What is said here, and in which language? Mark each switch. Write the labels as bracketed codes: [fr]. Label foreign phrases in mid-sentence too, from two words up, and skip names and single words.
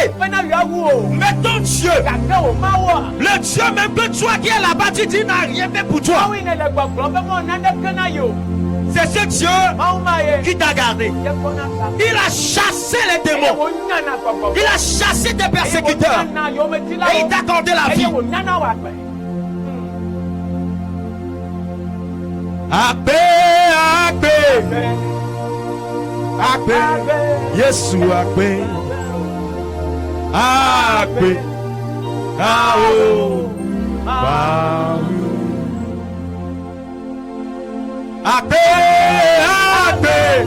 [fr] Mais ton Dieu, le Dieu même que toi qui es là-bas, tu dis n'a rien fait pour toi. C'est ce Dieu qui t'a gardé. Il a chassé les démons. Il a chassé tes persécuteurs. Et il t'a accordé la vie. Abe, Abe, Abe, Yesu Abe, Abe, Ao, Abe, Abe,